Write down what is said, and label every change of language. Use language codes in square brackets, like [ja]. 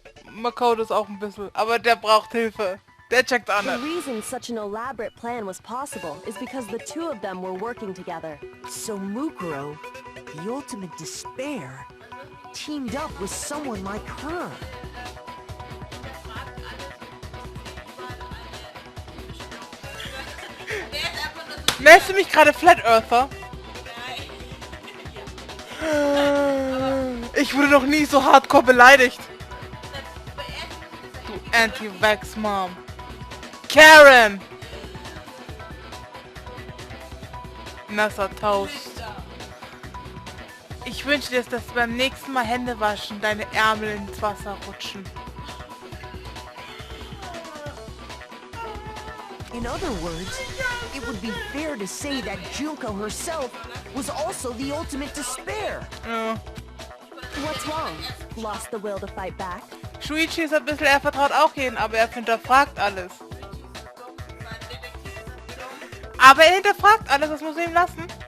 [de] Makoto ist auch ein bisschen, aber der braucht Hilfe. Der checkt auch [en] The [de] nicht. [en] reason such an elaborate plan was possible is because the two of them were working together. So Mukuro, the ultimate despair, teamed up with someone like her. [de] Nennst du mich gerade Flat Earther? Ich wurde noch nie so hardcore beleidigt. Du Anti-Vax-Mom. Karen! Nasser Toast. Ich wünsche dir, dass beim nächsten Mal Hände waschen deine Ärmel ins Wasser rutschen. [en] In other words, it would be fair to say that Junko herself was also the ultimate despair. Ja. What's wrong? Lost the will to fight back? [de] Shuichi ist ein bisschen, er vertraut auch jeden, aber er hinterfragt alles. Aber er hinterfragt alles, das muss er ihm lassen.